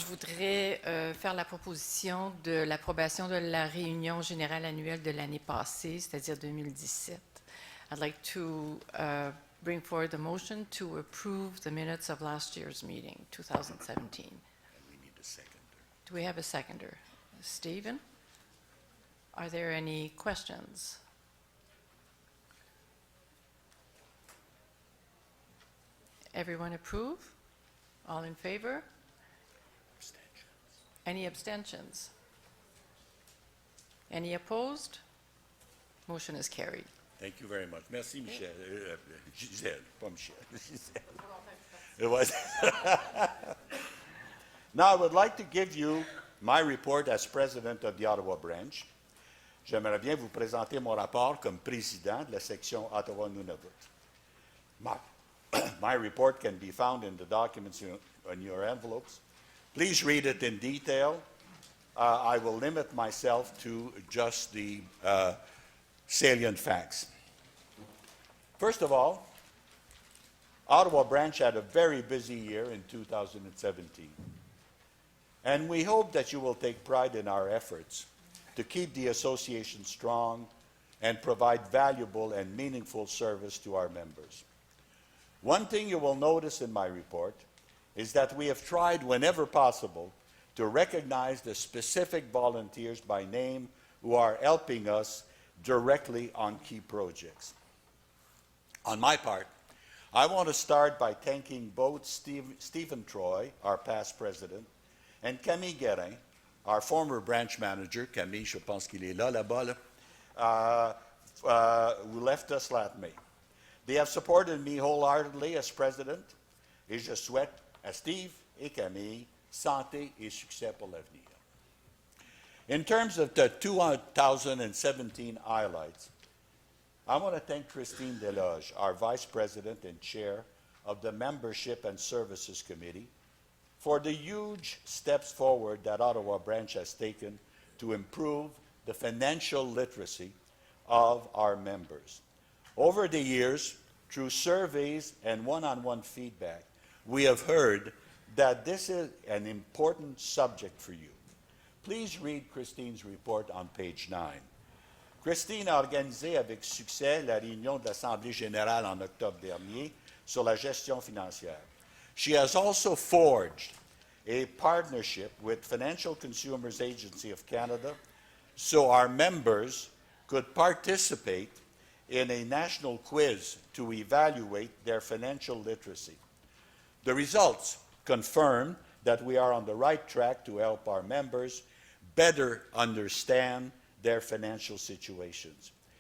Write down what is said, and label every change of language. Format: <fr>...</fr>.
<fr>voudrais faire la proposition de l'approbation de la réunion générale annuelle de l'année passée, c'est-à-dire 2017.</fr> <en>I'd like to bring forward the motion to approve the minutes of last year's meeting, 2017. And we need a seconder. Do we have a seconder? Stephen? Are there any questions? Everyone approve? All in favor? Abstentions. Any abstentions? Any opposed? Motion is carried. Thank you very much.</en> <fr>Merci, Michel. Gisèle, pas Michel.</fr> <en>Gisèle. It was. Now, I would like to give you my report as president of the Ottawa branch.</en> <fr>J'aimerais bien vous présenter mon rapport comme président de la section Ottawa-Nunavut.</fr> <en>My report can be found in the documents in your envelopes. Please read it in detail. I will limit myself to just the salient facts. First of all, Ottawa branch had a very busy year in 2017. And we hope that you will take pride in our efforts to keep the association strong and provide valuable and meaningful service to our members. One thing you will notice in my report is that we have tried whenever possible to recognize the specific volunteers by name who are helping us directly on key projects. On my part, I want to start by thanking both Stephen Troy, our past president, and Camille Guérin, our former branch manager.</en> <fr>Camille, je pense qu'il est là, là-bas,</fr> <en>who left us last May. They have supported me wholeheartedly as president,</en> <fr>et je souhaite à Steve et Camille santé et succès pour l'avenir.</fr> <en>In terms of the 2017 highlights, I want to thank Christine Deloge, our vice president and chair of the Membership and Services Committee, for the huge steps forward that Ottawa branch has taken to improve the financial literacy of our members. Over the years, through surveys and one-on-one feedback, we have heard that this is an important subject for you. Please read Christine's report on page 9.</en> <fr>Christine a organisé avec succès la réunion de l'Assemblée générale en octobre dernier sur la gestion financière.</fr> <en>She has also forged a partnership with Financial Consumers Agency of Canada so our members could participate in a national quiz to evaluate their financial literacy. The results confirm that we are on the right track to help our members better understand their financial situations.</en>